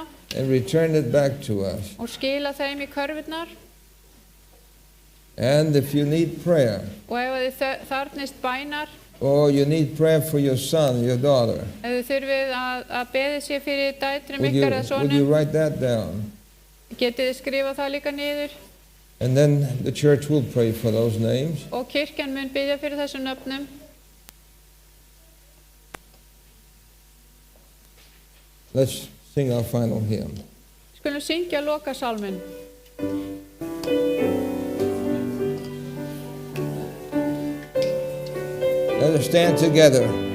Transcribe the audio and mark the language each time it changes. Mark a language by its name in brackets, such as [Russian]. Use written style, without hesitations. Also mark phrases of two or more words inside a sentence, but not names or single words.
[English] and return it back to us? [Icelandic] og skila þeim í körfurnar? [English] And if you need prayer, [Icelandic] Og ef þið þarfnist bænar, [English] or you need prayer for your son, your daughter, [Icelandic] ef þið þurfið að beðið sér fyrir dætrum [English] would [Icelandic] ykkar eða [English] you [Icelandic] sonum, [English] write that down? [Icelandic] getið þið skrifa það líka niður [English] And then the church will pray for those names. [Icelandic] og kirkjan mun biðja fyrir þessum nöfnum. [English] Let's sing our final hymn. [Icelandic] Skulum syngja lokasálminn. [English] Let us stand together.